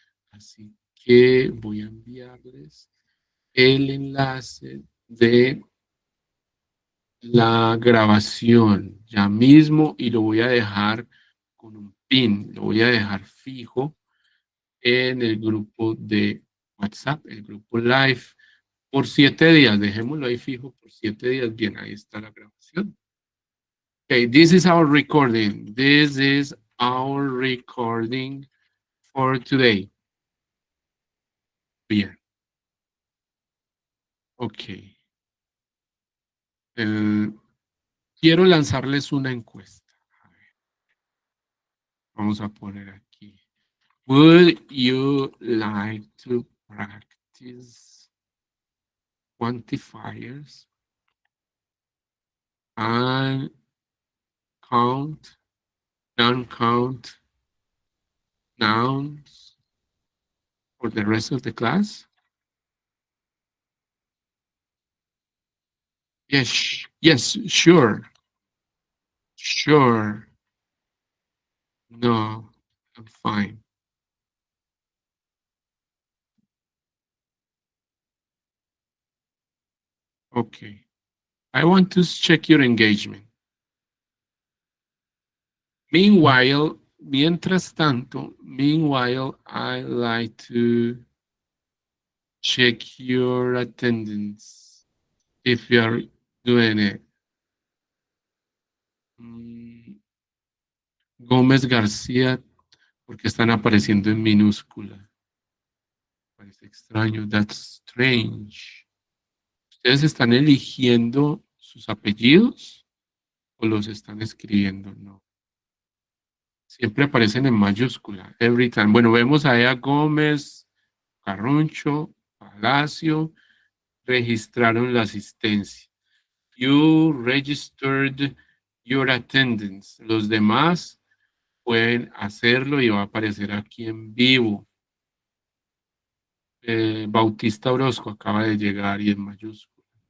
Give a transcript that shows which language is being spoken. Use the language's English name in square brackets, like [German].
[Spanish] Así que voy a enviarles el enlace de la grabación ya mismo y lo voy a dejar con un pin, lo voy a dejar fijo en el grupo de WhatsApp, el grupo live, por 7 días. Dejémoslo ahí fijo por 7 días. Bien, ahí está la grabación. [English] Okay, this is our recording. This is our recording for today. [Spanish] Bien. Ok. Quiero lanzarles una encuesta. A ver, vamos a poner aquí. [English] Would you like to practice quantifiers and count, non-count nouns for the rest of the class? Yes, yes, sure, sure. No, I'm fine. Okay. I want to check your engagement. Meanwhile, [Spanish] mientras tanto, [English] meanwhile, I like to check your attendance if you are doing it. [Spanish] Gómez García, porque están apareciendo en minúscula. Parece extraño. [English] That's strange. [Spanish] ¿Ustedes están eligiendo sus apellidos o los están escribiendo? No. Siempre aparecen en mayúscula. [English] Every time. [Spanish] Bueno, vemos a Ea Gómez, Carruncho, Palacio. Registraron la asistencia. [English] You registered your attendance. [Spanish] Los demás pueden hacerlo y va a aparecer aquí en vivo. Bautista Orozco acaba de llegar y en mayúscula.